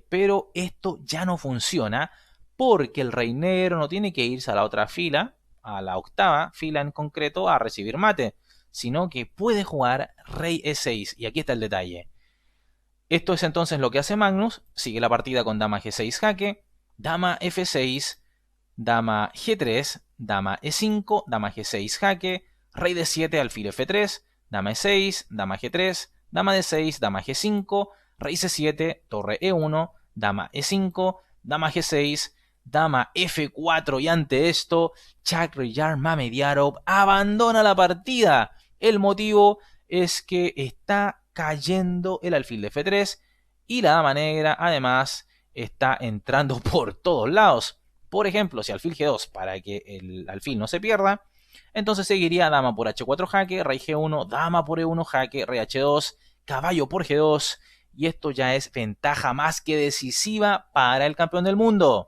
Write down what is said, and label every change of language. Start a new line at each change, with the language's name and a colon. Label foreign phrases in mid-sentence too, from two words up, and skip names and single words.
Spanish: Pero esto ya no funciona porque el rey negro no tiene que irse a la otra fila, a la octava fila en concreto, a recibir mate, sino que puede jugar rey E6. Y aquí está el detalle. Esto es entonces lo que hace Magnus. Sigue la partida con dama G6 jaque, dama F6, dama G3, dama E5, dama G6 jaque, rey D7, alfil F3, dama E6, dama G3, dama D6, dama G5, rey C7, torre E1, dama E5, dama G6, dama F4 y ante esto, Shahryar Mamediarov abandona la partida. El motivo es que está cayendo el alfil de F3 y la dama negra además está entrando por todos lados. Por ejemplo, si alfil G2 para que el alfil no se pierda, entonces seguiría dama por H4 jaque, rey G1, dama por E1 jaque, rey H2, caballo por G2 y esto ya es ventaja más que decisiva para el campeón del mundo.